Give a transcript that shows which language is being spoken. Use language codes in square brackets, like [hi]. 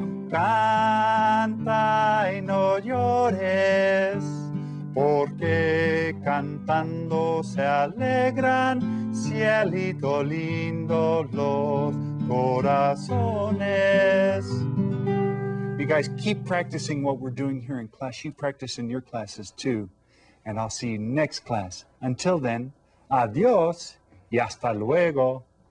[es] Canta y no llores, porque cantando se alegran, cielito lindo, los corazones. [en] You guys keep practicing what we're doing here in class. You practice in your classes too. And I'll see you next class. Until then, [es] adios y hasta luego.